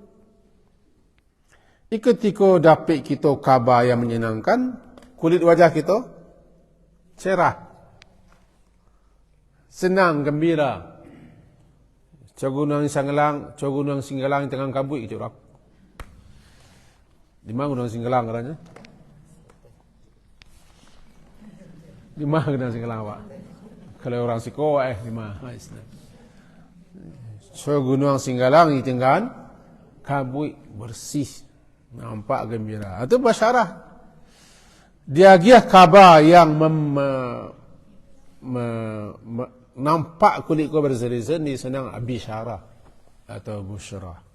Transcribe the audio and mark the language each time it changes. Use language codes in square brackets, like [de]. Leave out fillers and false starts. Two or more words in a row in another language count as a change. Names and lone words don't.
[id] Ketika dapat kita kabar yang menyenangkan, kulit wajah kita cerah, senang, gembira. [min] Cogunang singgalang tengah kabut itu orang. [id] Di mana gunung singgalang katanya? Di mana gunung singgalang Pak? Kalau orang Siko di mana? Gunung singgalang di tengah kabut bersih, nampak gembira. Itu basyarah. [min] Dia giah kabar yang nampak kulit kau berseri-seri senang bisyarah atau busyra.